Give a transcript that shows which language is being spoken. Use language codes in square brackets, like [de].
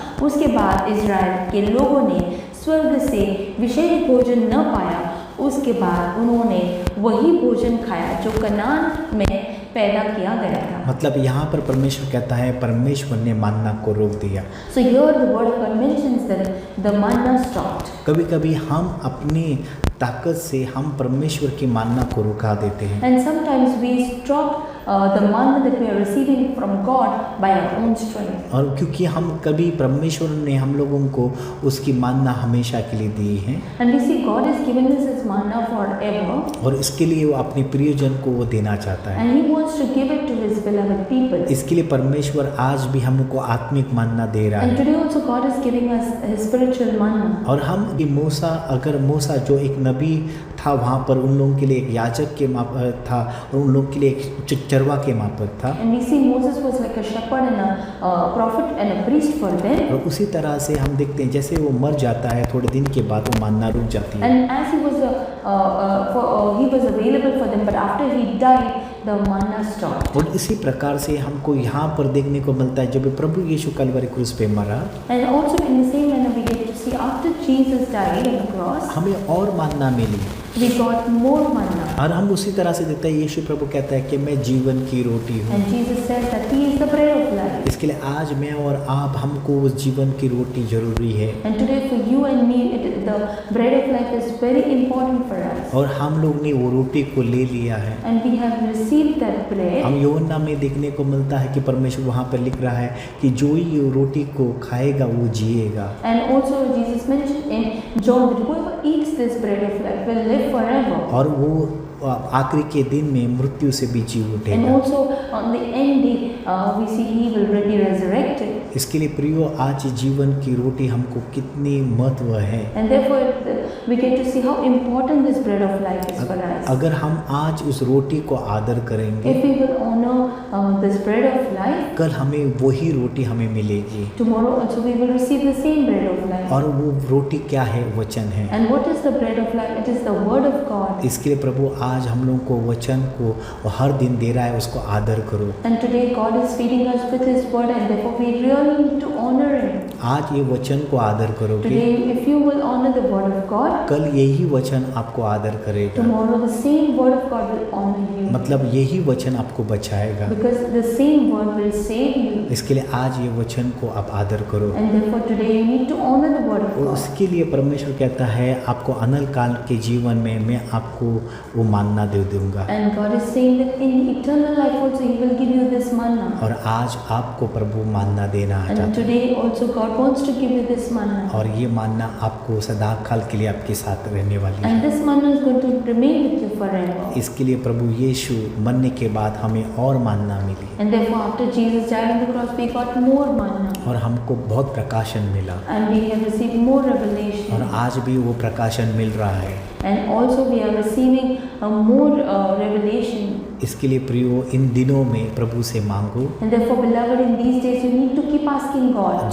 [hi] उसके बाद इज़राइल के लोगों ने स्वर्ग से विशेष भोजन न पाया। उसके बाद उन्होंने वही भोजन खाया जो कनान में पैदा किया गया था। मतलब यहाँ पर परमेश्वर कहता है परमेश्वर ने मानना को रोक दिया। [en] So here the word of God mentions that the manna stopped. [hi] कभी कभी हम अपनी ताकत से हम परमेश्वर की मानना को रुका देते हैं। [en] And sometimes we stop the manna that we are receiving from God by our own strength. [hi] और क्योंकि हम कभी परमेश्वर ने हम लोगों को उसकी मानना हमेशा के लिए दी है, [en] And we see God is giving us His manna forever. [hi] और इसके लिए वो अपने प्रियजन को वो देना चाहता है। [en] And He wants to give it to His beloved people. [hi] इसके लिए परमेश्वर आज भी हम लोग को आत्मिक मानना दे रहा [en] And [hi] है। [en] today also God is giving us His spiritual manna. [hi] और हम कि मूसा, अगर मूसा जो एक नबी था वहाँ पर उन लोगों के लिए एक याजक के माप था और उन लोगों के लिए एक चरवा के मापक था, [en] And we see Moses was like a shepherd and a prophet and a priest for them. [hi] और उसी तरह से हम देखते हैं जैसे वो मर जाता है थोड़े दिन के बाद वो मानना रुक जाती है। [en] And as he was available for them, but after he died, the manna stopped. [hi] और इसी प्रकार से हमको यहाँ पर देखने को मिलता है जब प्रभु यीशु कलवरी क्रूस पे मरा, [en] And also in the same manner we get to see after Jesus died on the cross, [hi] हमें और मानना मिली, [en] we got more manna. [hi] और हम उसी तरह से देखते हैं यीशु प्रभु कहता है कि मैं जीवन की रोटी हूँ। [en] And Jesus says that He is the bread of life. [hi] इसके लिए आज मैं और आप हमको उस जीवन की रोटी जरूरी है, [en] And today for you and me, the bread of life is very important for us. [hi] और हम लोग ने वो रोटी को ले लिया है। [en] And we have received that bread. [hi] हम यूहन्ना में देखने को मिलता है कि परमेश्वर वहाँ पर लिख रहा है कि जो ही ये रोटी को खाएगा वो जिएगा। [en] And also Jesus mentioned in John that whoever eats this bread of life will live forever. [hi] और वो आखिरी के दिन में मृत्यु से भी जी [en] And [hi] उठेगा। [en] also on the end day, we see he will be resurrected. [hi] इसके लिए प्रियो आज जीवन की रोटी हमको कितनी महत्व है। [en] And therefore, we get to see how important this bread of life is for us. [hi] अगर हम आज उस रोटी को आदर करेंगे, [en] If we will honor this bread of life, [hi] कल हमें वही रोटी हमें मिलेगी। [en] tomorrow also we will receive the same bread of life. [hi] और वो रोटी क्या है? वचन है। [en] And what is the bread of life? It is the word of God. [hi] इसके लिए प्रभु आज हम लोगों को वचन को हर दिन दे रहा है, उसको आदर करो। [en] And today God is feeding us with His word, and therefore we really need to honor Him. [hi] आज ये वचन को आदर करोगे, [en] Today, if you will honor the word of God, [hi] कल यही वचन आपको आदर करेगा। [en] tomorrow the same word of God will honor you. [hi] मतलब यही वचन आपको बचाएगा। [en] Because the same word will save you. [hi] इसके लिए आज ये वचन को आप आदर करो। [en] And therefore today you need to honor the word of [hi] और [en] God. [hi] उसके लिए परमेश्वर कहता है आपको अनल काल के जीवन में मैं आपको वो मानना दे दूंगा। [en] And God is saying that in eternal life also He will give you this manna. [hi] और आज आपको प्रभु मानना देना [en] And [hi] चाहता है। [en] today also God wants to give you this manna. [hi] और ये मानना आपको सदा काल के लिए आपके साथ रहने वाली है। [en] And this manna is going to remain with you forever. [hi] इसके लिए प्रभु यीशु मरने के बाद हमें और मानना मिली [en] And therefore after Jesus died on the cross we got more manna. [hi] और हमको बहुत प्रकाशन मिला [en] And we have received more [hi] और [en] revelation. [hi] आज भी वो प्रकाशन मिल रहा है। [en] And also we are receiving more revelation. [hi] इसके लिए प्रियो इन दिनों में प्रभु से मांगो [en] And therefore, beloved, in these days you need to keep asking God